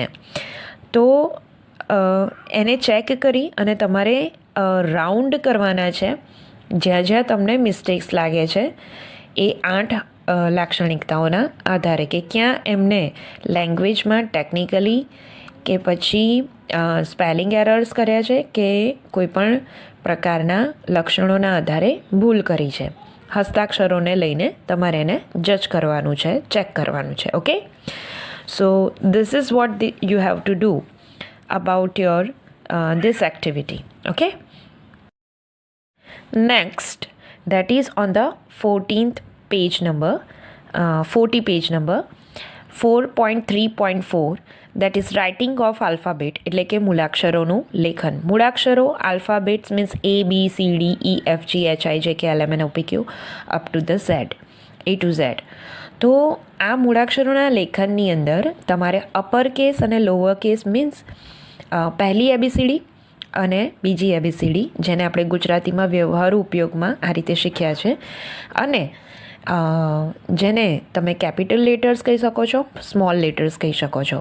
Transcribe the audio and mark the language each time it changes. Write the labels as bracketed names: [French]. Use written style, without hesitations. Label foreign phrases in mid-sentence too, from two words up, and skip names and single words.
[Gujarati] તો એને ચેક કરી અને તમારે રાઉન્ડ કરવાના છે જ્યાં જ્યાં તમને મિસ્ટેક્સ લાગે છે એ 8 લાક્ષણિકતાઓના આધારે કે ક્યાં એમને [English] languageમાં technically [Gujarati] કે પછી [English] spelling errors [Gujarati] કર્યા છે કે કોઈ પણ પ્રકારના લક્ષણોના આધારે ભૂલ કરી છે. હસ્તાક્ષરોને લઈને તમારે એને જજ કરવાનું છે, ચેક કરવાનું છે. [English] okay, so this is what you have to do about your this activity. Okay, next, that is on the 14th page number 40 page number 4.3.4, that is writing of alphabet, [Gujarati] એટલે કે મૂળાક્ષરોનું લેખન. [English] મૂળાક્ષરો alphabets means A B C D E F G H I J K L M N O P Q up to the Z, A to Z. [Gujarati] તો આ મૂળાક્ષરોના લેખનની અંદર તમારે [English] upper case [Gujarati] અને [English] lower case means [Gujarati] પહેલી એબીસીડી અને બીજી એબીસીડી, જેને આપણે ગુજરાતીમાં વ્યવહારુ ઉપયોગમાં આ રીતે શીખ્યા છે, અને જેને તમે [English] capital letters [Gujarati] કહી શકો છો, [English] small letters [Gujarati] કહી શકો છો.